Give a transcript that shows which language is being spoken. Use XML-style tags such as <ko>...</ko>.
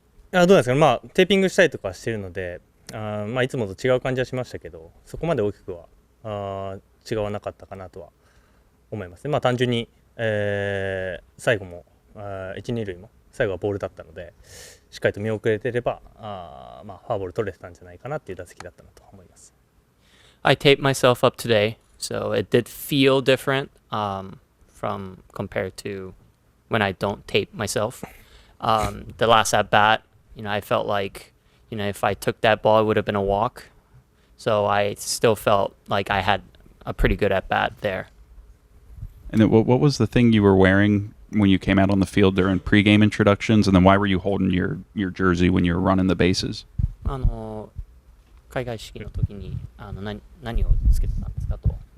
<ja>どうなんですかね、テーピングしたりとかしてるので、いつもと違う感じはしましたけど、そこまで大きくは違わなかったかなとは思いますね。単純に、最後も1、2塁も最後はボールだったので、しっかりと見送れてればフォアボール取れてたんじゃないかなっていう打席だったなと思います。</ja> <en>I taped myself up today, so it did feel different from compared to when I don't tape myself. The last at bat, I felt like, if I took that ball, it would have been a walk. So I still felt like I had a pretty good at bat there. And then what was the thing you were wearing when you came out on the field during pregame introductions? And then why were you holding your jersey when you were running the bases?</en> <ja>開会式の時に何をつけてたんですかと。</ja>